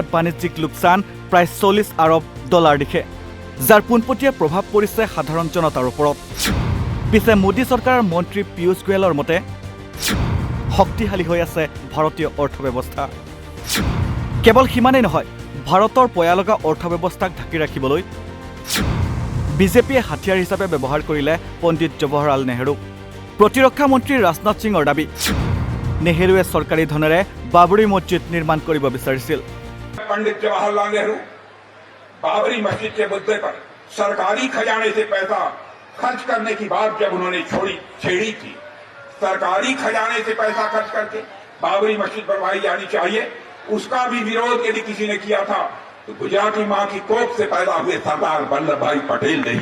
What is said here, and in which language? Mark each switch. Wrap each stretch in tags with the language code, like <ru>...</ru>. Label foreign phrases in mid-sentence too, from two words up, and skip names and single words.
<as>বাণিজ্যিক লোকচান প্ৰায় $40 আৰব দিশে যাৰ পোনপটীয়া প্ৰভাৱ পৰিছে সাধাৰণ জনতাৰ ওপৰত পিছে মোদী চৰকাৰৰ মন্ত্ৰী পীয়ুষ গোয়েলৰ মতে শক্তিশালী হৈ আছে ভাৰতীয় অৰ্থব্যৱস্থা কেৱল সিমানেই নহয় ভাৰতৰ পয়ালগা অৰ্থব্যৱস্থাক ঢাকি ৰাখিবলৈ বিজেপিয়ে হাতিয়াৰ হিচাপে ব্যৱহাৰ কৰিলে পণ্ডিত জৱাহৰলাল নেহৰু প্ৰতিৰক্ষা মন্ত্ৰী ৰাজনাথ সিঙৰ দাবী নেহৰুৱে চৰকাৰী ধনেৰে বাবৰি মছজিদ নিৰ্মাণ কৰিব বিচাৰিছিল</as> <hi>पंडित जवाहरलाल नेहरू बाबरी मस्जिद के मुद्दे पर सरकारी खजाने से पैसा खर्च करने की बात जब उन्होंने छेड़ी थी सरकारी खजाने से पैसा खर्च करके बाबरी मस्जिद बनवाई जानी चाहिए उसका भी विरोध यदि किसी ने किया था तो गुजराती मां की कोख से पैदा हुए सरदार वल्लभ भाई पटेल ने ही</hi>